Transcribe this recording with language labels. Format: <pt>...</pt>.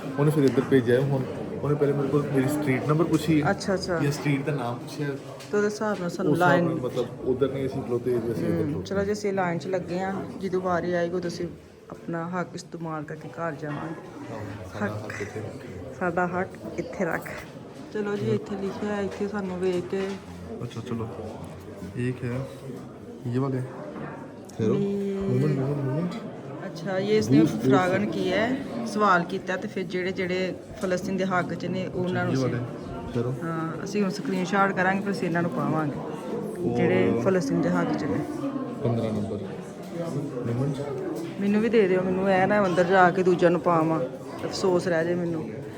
<pa>ਉਹਨੇ ਫਿਰ ਇੱਧਰ ਭੇਜਿਆ, ਹੁਣ ਉਹਨੇ ਪਹਿਲੇ ਮੇਰੇ ਕੋਲ ਮੇਰੀ ਸਟਰੀਟ ਨੰਬਰ ਪੁੱਛੀ, ਅੱਛਾ ਜਾਂ ਸਟਰੀਟ ਦਾ ਨਾਮ ਪੁੱਛਿਆ, ਤੇ ਉਹਦੇ ਹਿਸਾਬ ਨਾਲ ਸਾਨੂੰ ਉਸ ਲਾਈਨ ਹਿਸਾਬ ਨਾਲ ਮਤਲਬ ਉਧਰ ਨਹੀਂ ਅਸੀਂ ਖਲੋਤੇ, ਅਸੀਂ ਇੱਧਰ ਖਲੋਤੇ। ਚਲੋ ਜੀ ਅਸੀਂ ਲਾਈਨ 'ਚ ਲੱਗੇ ਹਾਂ, ਜਦੋਂ ਵਾਰੀ ਆਏਗੀ ਤੁਸੀਂ ਆਪਣਾ ਹੱਕ ਇਸਤੇਮਾਲ ਕਰਕੇ ਘਰ ਜਾਵਾਂਗੇ। ਸਾਡਾ ਹੱਕ ਇੱਥੇ ਰੱਖ। ਚਲੋ ਜੀ ਇੱਥੇ ਲਿਖਿਆ ਹੈ, ਇੱਥੇ ਸਾਨੂੰ ਵੇਖ ਕੇ</pa> <hi>अच्छा चलो एक है ये वाले मोमेंट</hi> <pa>ਅੱਛਾ</pa> <hi>ये इसने</hi> <pa>ਫਰਾਗਨ ਕੀ ਹੈ ਸਵਾਲ ਕੀਤਾ ਤੇ ਫਿਰ ਜਿਹੜੇ ਫਲਸਤੀਨ ਦੇ ਹੱਕ 'ਚ ਨੇ ਉਹਨਾਂ ਨੂੰ ਹਾਂ ਅਸੀਂ ਹੁਣ ਸਕਰੀਨਸ਼ਾਟ ਕਰਾਂਗੇ, ਫਿਰ ਅਸੀਂ ਇਹਨਾਂ ਨੂੰ ਪਾਵਾਂਗੇ ਜਿਹੜੇ ਫਲਸਤੀਨ ਦੇ ਹੱਕ 'ਚ ਨੇ। 15 ਨੰਬਰ ਮੈਨੂੰ ਵੀ ਦੇ ਦਿਓ, ਮੈਨੂੰ ਇਹ ਨਾ ਅੰਦਰ ਜਾ ਕੇ ਦੂਜਿਆਂ ਨੂੰ ਪਾਵਾਂ, ਅਫਸੋਸ ਰਹਿ ਜੇ ਮੈਨੂੰ।</pa>